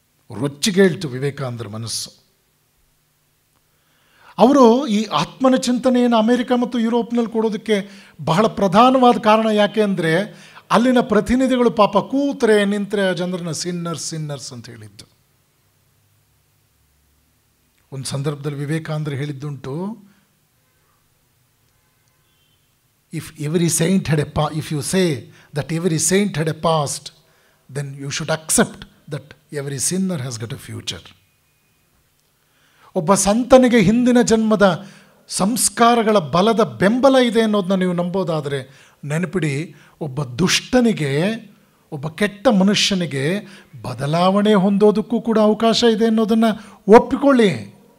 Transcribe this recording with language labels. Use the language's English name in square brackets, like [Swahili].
[Kannada] ರೊಚ್ಚಿಗೇಳ್ತು ವಿವೇಕಾನಂದರ ಮನಸ್ಸು. ಅವರು ಈ ಆತ್ಮನ ಚಿಂತನೆಯನ್ನು ಅಮೆರಿಕ ಮತ್ತು ಯುರೋಪ್ನಲ್ಲಿ ಕೊಡೋದಕ್ಕೆ ಬಹಳ ಪ್ರಧಾನವಾದ ಕಾರಣ ಯಾಕೆ ಅಂದರೆ, ಅಲ್ಲಿನ ಪ್ರತಿನಿಧಿಗಳು ಪಾಪ ಕೂತರೆ ನಿಂತರೆ ಆ ಜನರನ್ನ ಸಿನ್ನರ್ಸ್ ಅಂತ ಹೇಳಿದ್ದು. ಒಂದು ಸಂದರ್ಭದಲ್ಲಿ ವಿವೇಕಾನಂದರು ಹೇಳಿದ್ದುಂಟು, [English] if you say that every saint had a past, then you should accept that every sinner has got a future. [Kannada] ಒಬ್ಬ ಸಂತನಿಗೆ ಹಿಂದಿನ ಜನ್ಮದ ಸಂಸ್ಕಾರಗಳ ಬಲದ ಬೆಂಬಲ ಇದೆ ಅನ್ನೋದನ್ನ ನೀವು ನಂಬೋದಾದರೆ ನೆನಪಿಡಿ, ಒಬ್ಬ ದುಷ್ಟನಿಗೆ, ಒಬ್ಬ ಕೆಟ್ಟ ಮನುಷ್ಯನಿಗೆ ಬದಲಾವಣೆ ಹೊಂದೋದಕ್ಕೂ ಕೂಡ ಅವಕಾಶ ಇದೆ ಅನ್ನೋದನ್ನು ಒಪ್ಪಿಕೊಳ್ಳಿ.